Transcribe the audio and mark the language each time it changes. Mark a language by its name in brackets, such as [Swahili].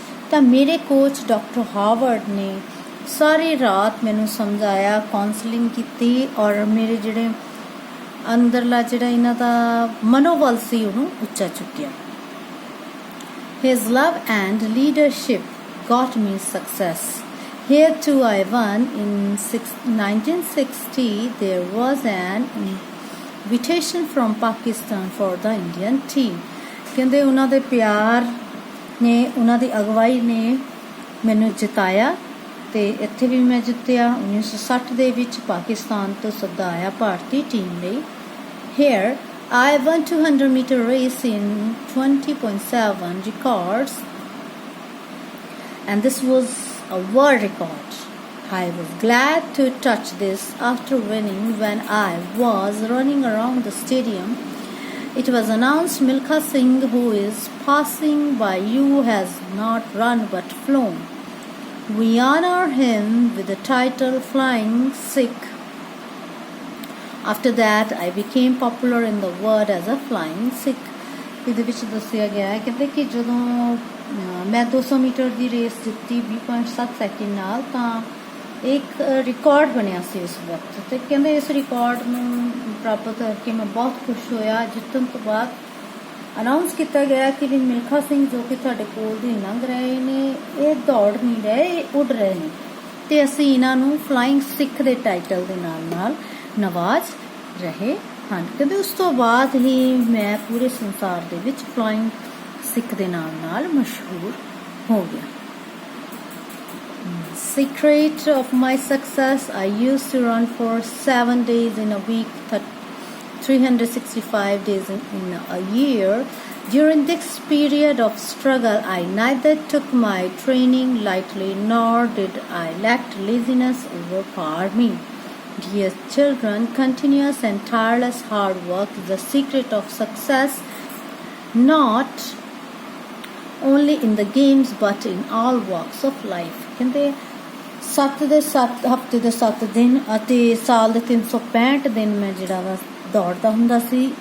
[Punjabi] ਤਾਂ ਮੇਰੇ coach doctor Harvard ਨੇ ਸਾਰੀ ਰਾਤ ਮੈਨੂੰ ਸਮਝਾਇਆ, ਕਾਉਂਸਲਿੰਗ ਕੀਤੀ ਔਰ ਮੇਰੇ ਜਿਹੜੇ ਅੰਦਰਲਾ ਜਿਹੜਾ ਇਹਨਾਂ ਦਾ ਮਨੋਬਲ ਸੀ ਉਹਨੂੰ ਉੱਚਾ ਚੁੱਕਿਆ. [English] His love and leadership got me success. Here too I won. In 1960 there was an invitation from Pakistan for the Indian team. ਕਹਿੰਦੇ ਉਹਨਾਂ ਦੇ ਪਿਆਰ ਨੇ, ਉਹਨਾਂ ਦੀ ਅਗਵਾਈ ਨੇ ਮੈਨੂੰ ਜਿਤਾਇਆ ਤੇ ਇੱਥੇ ਵੀ ਮੈਂ ਜਿੱਤਿਆ. 1960 ਦੇ ਵਿੱਚ ਪਾਕਿਸਤਾਨ ਤੋਂ ਸੱਦਾ ਆਇਆ ਭਾਰਤੀ ਟੀਮ ਲਈ. Here I won 200-meter race in 20.7 records. And this was a world record. I was glad to touch this after winning. When I was running around the stadium, it was announced Milkha Singh, who is passing by you, has not run but flown. We honor him with the title Flying Sikh. After that, I became popular in the world as a Flying Sikh. [Punjabi] ਇਹਦੇ ਵਿੱਚ ਦੱਸਿਆ ਗਿਆ ਹੈ ਕਹਿੰਦੇ ਕਿ ਜਦੋਂ ਮੈਂ 200 metre ਦੀ race ਜਿੱਤੀ 20.7 ਸੈਕਿੰਡ ਨਾਲ, ਤਾਂ ਇੱਕ ਰਿਕਾਰਡ ਬਣਿਆ ਸੀ ਉਸ ਵਕਤ. ਤੇ ਕਹਿੰਦੇ ਇਸ ਰਿਕਾਰਡ ਨੂੰ ਪ੍ਰਾਪਤ ਕਰਕੇ ਮੈਂ ਬਹੁਤ ਖੁਸ਼ ਹੋਇਆ. ਜਿੱਤਣ ਤੋਂ ਬਾਅਦ ਅਨਾਉਂਸ ਕੀਤਾ ਗਿਆ ਕਿ ਵੀ ਮਿਲਖਾ ਸਿੰਘ ਜੋ ਕਿ ਤੁਹਾਡੇ ਕੋਲ ਦੀ ਲੰਘ ਰਹੇ ਨੇ, ਇਹ ਦੌੜ ਨਹੀਂ ਰਹੇ, ਇਹ ਉੱਡ ਰਹੇ ਨੇ, ਤੇ ਅਸੀਂ ਇਹਨਾਂ ਨੂੰ ਫਲਾਈਂਗ ਸਿੱਖ ਦੇ ਟਾਈਟਲ ਦੇ ਨਾਲ ਨਵਾਜ਼ ਰਹੇ ਹਨ. ਕਹਿੰਦੇ ਉਸ ਤੋਂ ਬਾਅਦ ਹੀ ਮੈਂ ਪੂਰੇ ਸੰਸਾਰ ਦੇ ਵਿੱਚ ਫਲਾਈਂਗ ਸਿੱਖ ਦੇ ਨਾਲ ਮਸ਼ਹੂਰ ਹੋ ਗਿਆ. [English] Secret of my success, I used to run for 7 days in a week, 365 days in a year. During this period of struggle, I neither took my training lightly nor did I let laziness overpower me. Dear children, continuous and tireless hard work is the secret of success, not only in the games but in all walks of life. [Punjabi] ਕਹਿੰਦੇ 7 ਦੇ 7 ਹਫ਼ਤੇ ਦੇ 7 ਦਿਨ ਅਤੇ ਸਾਲ ਦੇ 365 ਦਿਨ ਮੈਂ ਜਿਹੜਾ ਵਾ ਦੌੜਦਾ ਹੁੰਦਾ ਸੀ.